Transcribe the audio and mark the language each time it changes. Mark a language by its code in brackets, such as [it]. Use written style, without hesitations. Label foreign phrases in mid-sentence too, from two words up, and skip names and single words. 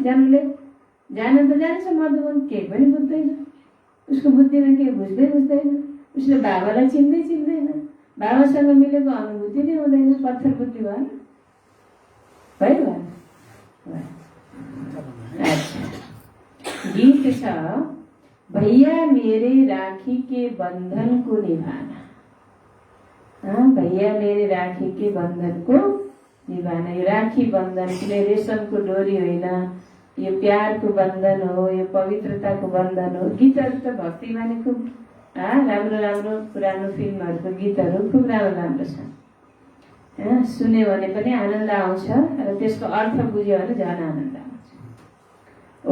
[ne] जानले जान त जान्छ मधुबन, केही पनि बुझ्दैन। उसको बुद्धिमा केही बुझ्दैन। उसले बाबालाई चिन्दैन। बाबासँग मिलेको अनुभूति नै हुँदैन। पत्थर बुद्धि भयो। गीत छ [hi] भैया मेरे राखी के बंधन को निभाना। भैया मेरे राखी के बंधन को निभाना। [ne] यो राखी बंधन कुनै रेशमको डोरी होइन, यो प्यारको बन्धन हो, यो पवित्रताको बन्धन हो। गीतहरू त भक्तिमा नै खुब राम्रो पुरानो फिल्महरूको गीतहरू खुब राम्रो छन्। सुन्यो भने पनि आनन्द आउँछ र त्यसको अर्थ बुझ्यो भने झन् आनन्द आउँछ।